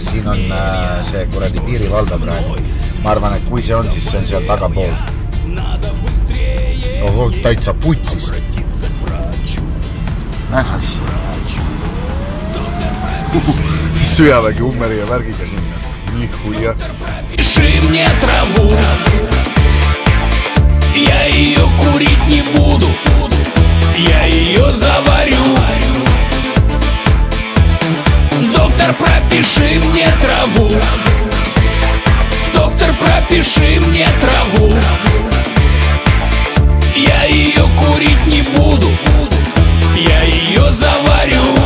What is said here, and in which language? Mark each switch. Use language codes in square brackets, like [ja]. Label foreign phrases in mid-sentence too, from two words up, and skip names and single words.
[et] Siin on see kuradi piirivalve praegu. Ma arvan, et kui see on, siis see on seal tagapool. Oho, täitsa putsis. Näes asja. Sõjavägi ummeri ja värgiga sinna. Nii huia. [ru] Пиши мне траву, я ее курить не буду, я ее заварю. Доктор, пропиши мне траву, доктор, пропиши мне траву, я ее курить не буду, я ее заварю.